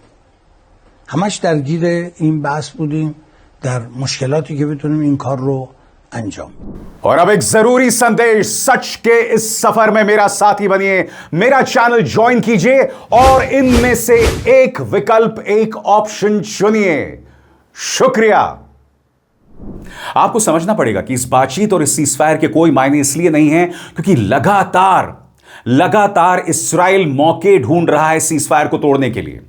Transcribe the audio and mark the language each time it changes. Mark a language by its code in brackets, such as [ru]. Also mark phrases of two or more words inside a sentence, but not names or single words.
[fa] همش درگیر این بحث بودیم در مشکلاتی که بتونیم این کار رو انجام. [hi] और अब एक जरूरी संदेश, सच के इस सफर में मेरा साथी बनिए, मेरा चैनल ज्वाइन कीजिए और इनमें से एक विकल्प, एक ऑप्शन चुनिए। शुक्रिया। आपको समझना पड़ेगा कि इस बातचीत और इस सीजफायर के कोई मायने इसलिए नहीं है क्योंकि लगातार इस्राइल मौके ढूंढ रहा है सीजफायर को तोड़ने के लिए।